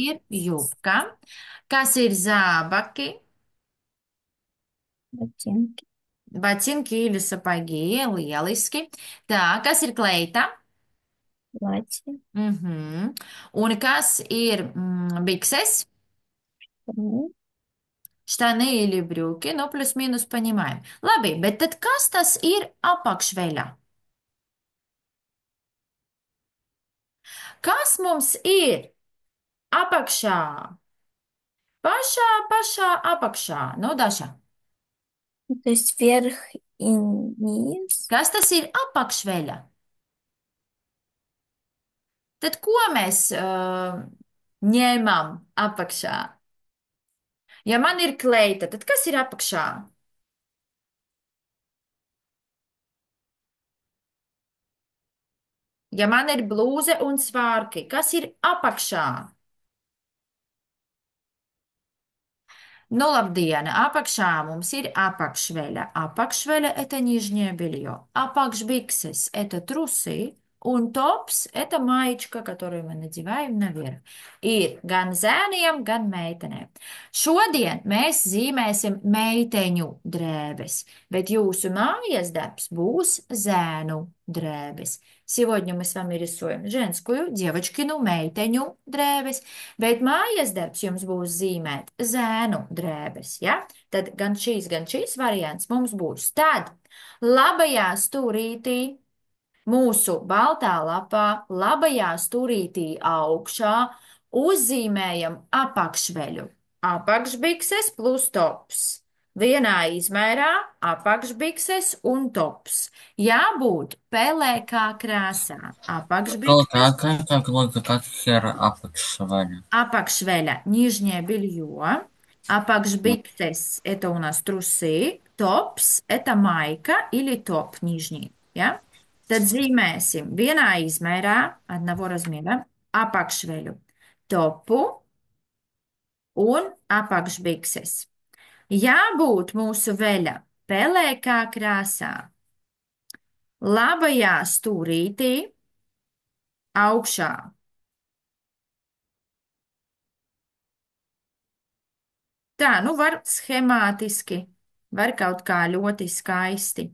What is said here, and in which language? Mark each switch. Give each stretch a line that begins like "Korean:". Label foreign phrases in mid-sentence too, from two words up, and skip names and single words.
Latvian: ir jubka. Kas ir zābaki?
Russian: Ботинки.
Latvian: Bacinki ir sapagi, lieliski. Tā, kas ir kleita?
Russian: Платье.
Latvian: Un kas ir bikses?
Russian: Штаны. Штаны или брюки, ну, плюс-минус понимаем.
Latvian: Labi, bet tad kas tas ir apakšveļa? Kas mums ir apakšā? Pašā apakšā. Nu, Daša,
Russian: То есть вверх и низ.
Latvian: kas tas ir apakšveļa? Tad ko mēs ņēmām apakšā? Ja man ir kleita, tad kas ir apakšā? Ja man ir blūze un svārki, kas ir apakšā? Nu, labdien! Apakšā mums ir apakšveļa. Apakšveļa –
Russian: это нижнее белье. Апакшбиксес – это трусы.
Latvian: Un tops –
Russian: это маечка, которую мы надеваем наверх.
Latvian: Ir gan zēniem, gan meitenēm. Šodien mēs zīmēsim meiteņu drēbes, bet jūsu mājas darbs būs zēnu drēbes.
Russian: Сегодня мы с вами рисуем женскую, девочкину,
Latvian: meiteņu drēbes, bet mājas darbs jums būs zīmēt zēnu drēbes, ja? Tad gan šīs variants mums būs. Tad labajā stūrītī mūsu baltā lapā, labajā stūrītī augšā uzzīmējam apakšveļu. Apakšbikses plus tops. Vienā izmērā apakšbikses un tops. Jābūt pelēkā krāsā. Apakšbikses,
Russian: Как логика, как хер апекшевали? apakšveļa, нижнее белье. Апакшбиксес– это у нас трусы. Tops– это майка или топ нижний.
Latvian: Ja? Tad zīmēsim vienā izmērā,
Russian: одного размера,
Latvian: apakšveļu, topu un apakšbikses. Jābūt mūsu veļa pelēkā krāsā, labajā stūrītī, augšā. Tā, nu var schemātiski, var kaut kā ļoti skaisti.